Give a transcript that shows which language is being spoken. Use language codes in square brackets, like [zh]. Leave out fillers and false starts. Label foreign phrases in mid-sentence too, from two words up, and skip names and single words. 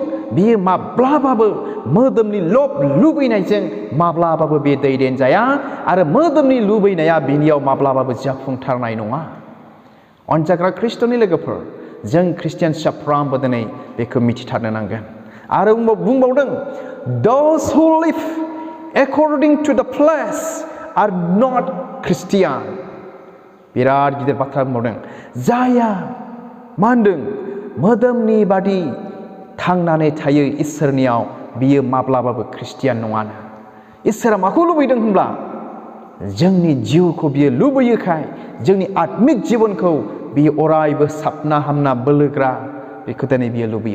[brx] बियो माब्लाबाबो मोदोमनि लब लुबैनायजों माब्लाबाबो बे दैदेनजाया आरो मोदोमनि लुबैनाया बिनियाव माब्लाबाबो जाफुंथारनाय नङा। अनजाग्रा ख्रिस्ट'नि लोगोफोर, जों ख्रिस्टियान साफ्रोमबो दिनै बेखौ मिथिथारनो नांगोन। आरो बुंबावदों, [en] those who live according to the flesh are not Christian। [brx] बिराद गिदिर बाथ्रा बुंबावदों, जाया मा होनदों मोदोमनि बादि थांनानै थायो इसोरनियाव, बियो माब्लाबाबो ख्रिस्टियान नङानो। इसोरा माखौ लुबैदों होनब्ला जोंनि जिउखौ बियो लुबैयोखाय जोंनि आत्मिक जिबनखौ बियो अरायबो साबना हामना बोलोग्रा बेखौ दिनै बियो लुबैयो।